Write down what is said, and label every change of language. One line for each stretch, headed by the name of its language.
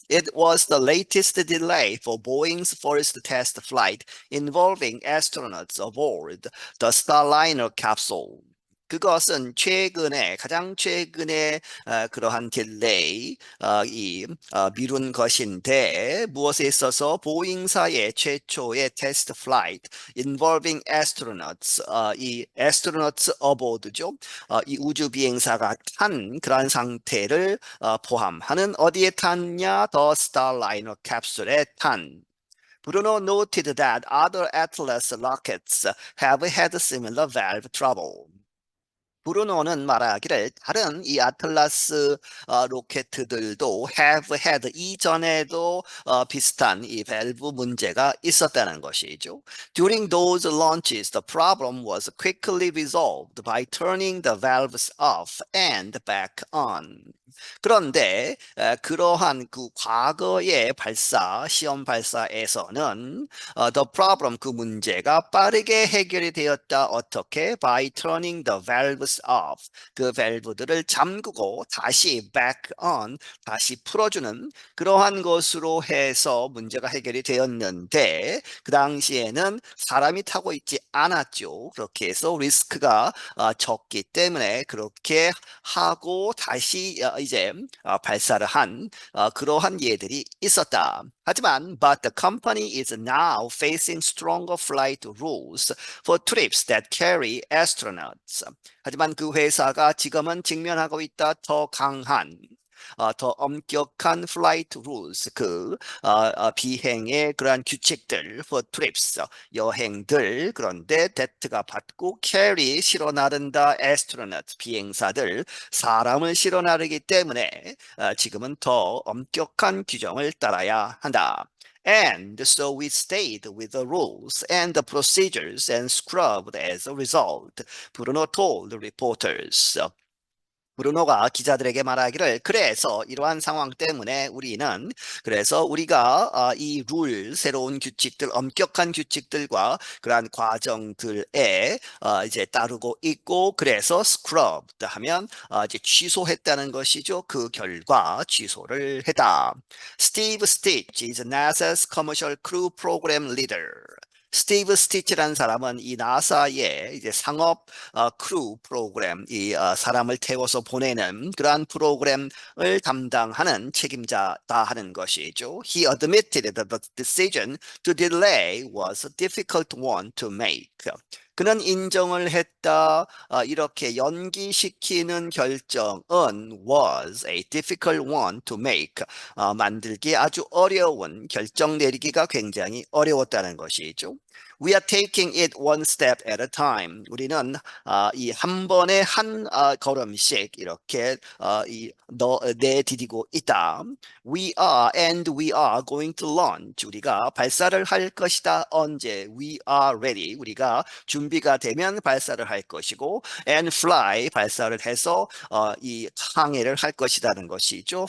English: It was the latest delay for Boeing's first test flight involving astronauts aboard the Starliner capsule.
Korean: 그것은 가장 최근에 그러한 딜레이, 미룬 것인데 무엇에 있어서 보잉사의 최초의 테스트 플라이트
English: involving astronauts,
Korean: 이
English: astronauts aboard
Korean: 죠. 이 우주 비행사가 탄 그러한 상태를 포함하는 어디에 탔냐?
English: The Starliner capsule에
Korean: 탄.
English: Bruno noted that other Atlas rockets have had similar valve trouble.
Korean: 브루노는 말하기를 다른 이 아틀라스 로켓들도
English: have had,
Korean: 이전에도 비슷한 이 밸브 문제가 있었다는 것이죠.
English: During those launches, the problem was quickly resolved by turning the valves off and back on.
Korean: 그런데 그러한 그 과거의 시험 발사에서는
English: the problem,
Korean: 그 문제가 빠르게 해결이 되었다. 어떻게?
English: By turning the valves off,
Korean: 그 밸브들을 잠그고 다시
English: back on,
Korean: 다시 풀어주는 그러한 것으로 해서 문제가 해결이 되었는데 그 당시에는 사람이 타고 있지 않았죠. 그렇게 해서 리스크가 적기 때문에 그렇게 하고 다시 이제 발사를 한 그러한 예들이 있었다. 하지만
English: but the company is now facing stronger flight rules for trips that carry astronauts.
Korean: 하지만 그 회사가 지금은 직면하고 있다. 더 강한, 더 엄격한
English: flight rules,
Korean: 비행의 그러한 규칙들,
English: for trips,
Korean: 여행들, 그런데 that가 받고
English: carry,
Korean: 실어 나른다, astronaut, 비행사들, 사람을 실어 나르기 때문에 지금은 더 엄격한 규정을 따라야 한다.
English: And so we stayed with the rules and the procedures and scrubbed as a result, Bruno told reporters.
Korean: 브루노가 기자들에게 말하기를 그래서 이러한 상황 때문에 그래서 우리가 이 새로운 규칙들, 엄격한 규칙들과 그러한 과정들에 이제 따르고 있고, 그래서
English: scrubbed
Korean: 하면 이제 취소했다는 것이죠. 그 결과 취소를 했다.
English: Steve Stitch is NASA's Commercial Crew Program Leader.
Korean: 스티브 스티치라는 사람은 이 나사의 이제 상업 크루 프로그램, 사람을 태워서 보내는 그러한 프로그램을 담당하는 책임자다 하는 것이죠.
English: He admitted that the decision to delay was a difficult one to make.
Korean: 그는 인정을 했다. 이렇게 연기시키는 결정은
English: was a difficult one to make.
Korean: 만들기 아주 어려운, 결정 내리기가 굉장히 어려웠다는 것이죠.
English: We are taking it one step at a time.
Korean: 우리는 이 한 번에 한 걸음씩 이렇게 내디디고 있다.
English: We are going to launch.
Korean: 우리가 발사를 할 것이다. 언제?
English: We are ready.
Korean: 우리가 준비가 되면 발사를 할 것이고,
English: and fly
Korean: 발사를 해서 이 항해를 할 것이라는 것이죠.